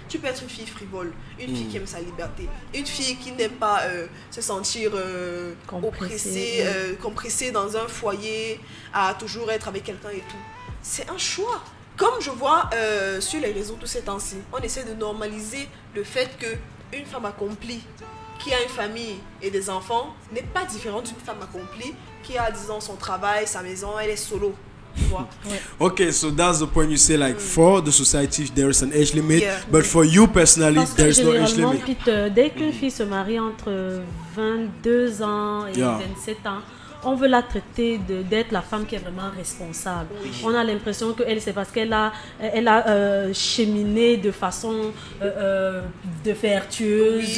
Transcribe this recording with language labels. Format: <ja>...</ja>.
<fr>Tu peux être une fille frivole, une fille qui aime sa liberté, une fille qui n'aime pas se sentir oppressée, compressée dans un foyer, à toujours être avec quelqu'un et tout. c'est un choix. Comme je vois sur les réseaux tous ces temps-ci, on essaie de normaliser le fait qu'une femme accomplie qui a une famille et des enfants n'est pas différente d'une femme accomplie qui a, disons, son travail, sa maison, elle est solo.</fr> <en>Okay, so that's the point you say, like for the society there is an age limit, but for you personally there is no age limit.</en> <fr>Peter, dès qu'une fille se marie entre 22 ans et 27 ans, on veut la traiter d'être la femme qui est vraiment responsable. On a l'impression qu'elle, c'est parce qu'elle a cheminé de façon de vertueuse.</fr>